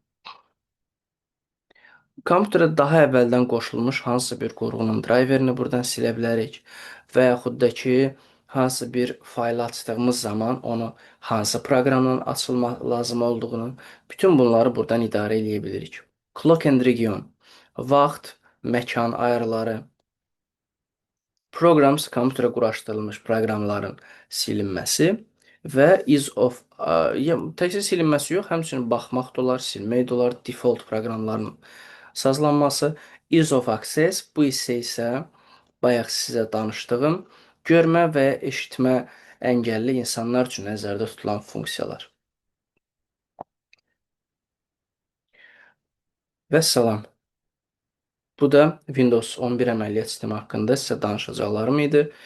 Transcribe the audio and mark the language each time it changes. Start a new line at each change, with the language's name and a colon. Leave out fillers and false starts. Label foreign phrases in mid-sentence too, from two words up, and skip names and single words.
Azerbaijani: Kompüterə daha əvvəldən qoşulmuş hansısa bir qurğunun driverini buradan silə bilərik və yaxud da ki, hansı bir faylı açdığımız zaman onu hansı proqramdan açılmaq lazım olduğunu, bütün bunları buradan idarə eləyə bilirik.
English: Clock and region,
Azerbaijani: vaxt, məkan ayarları, programs, kompüterə quraşdırılmış proqramların silinməsi və is of, təkcə silinməsi yox, həmçinin baxmaq da olar, silmək də olar, default proqramların sazlanması.
English: Ease of access
Azerbaijani: bu hissə isə bayaq sizə danışdığım görmə və eşitmə əngəlli insanlar üçün nəzərdə tutulan funksiyalar. Vəssalam. Bu da Windows 11 əməliyyat sistemi haqqında sizə danışacaqlarım idi.